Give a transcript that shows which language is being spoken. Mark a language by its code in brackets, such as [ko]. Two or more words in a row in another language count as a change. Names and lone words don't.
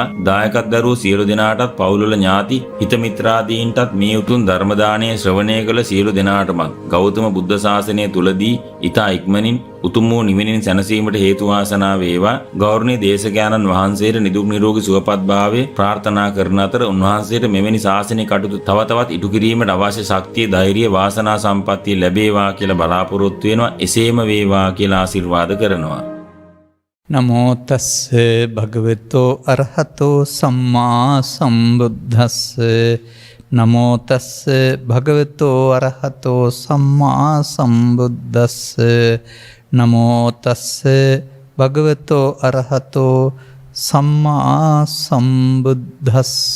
[si] දායකත්ව දරුවෝ සියලු දෙනාටත් පවුල්වල ඥාති හිත මිත්‍රාදීන්ටත් මේ උතුම් ධර්ම දානය ශ්‍රවණය කළ සියලු දෙනාටම ගෞතම බුද්ධ ශාසනය තුලදී ඊතා ඉක්මනින් උතුම් වූ නිවෙනින් සැනසීමට හේතු වාසනා වේවා. ගෞරවනීය දේශකයන්න් වහන්සේට නිදුක් නිරෝගී සුවපත් භාවය ප්‍රාර්ථනා කරන අතර උන්වහන්සේට මෙවැනි ශාසනික කටයුතු තව තවත් ඉටු කිරීමට අවශ්‍ය ශක්තිය, ධෛර්යය, වාසනා සම්පත්තිය ලැබේවා කියලා බලාපොරොත්තු වෙනවා. එසේම වේවා කියලා ආශිර්වාද කරනවා. [pi] නමෝ තස්ස භගවතෝ අරහතෝ සම්මා සම්බුද්දස්ස. නමෝ තස්ස භගවතෝ අරහතෝ සම්මා සම්බුද්දස්ස. නමෝ තස්ස භගවතෝ අරහතෝ සම්මා සම්බුද්දස්ස.